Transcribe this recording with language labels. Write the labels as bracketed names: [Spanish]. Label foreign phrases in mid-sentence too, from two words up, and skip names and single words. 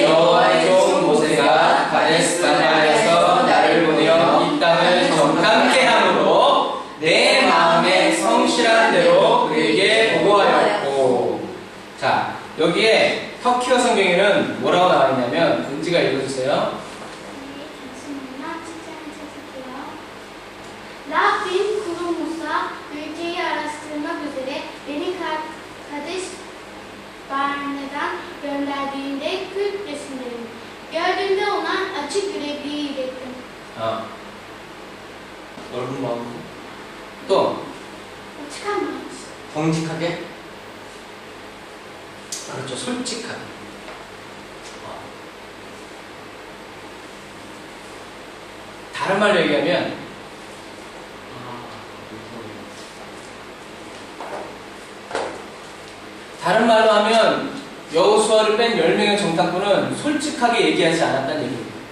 [Korean] 여호와의 종 모세가 가데스 바네아에서 나를 보내어 이 땅을 정탐케 함으로 내 마음에 성실한 대로 그에게 보고하였고. 자, 여기에 터키어 성경에는 뭐라고 나와 있냐면 은지가 읽어주세요. [Turkish] Rabbim kulu Musa ülkeyi araştırmak üzere beni Kadeş Barne'den gönderdiğinde 40 yaşındayım. Gördüğümde ona açık yürekliği ilettim. [Korean] 넓은 마음. 또 [Turkish] Açık anlamış. [Korean] 정직하게. 그렇죠. 솔직하게. 다른 말로 얘기하면 다른 말로 하면 여호수아를 뺀 10명의 정탐꾼은 솔직하게 얘기하지 않았다는 얘기입니다.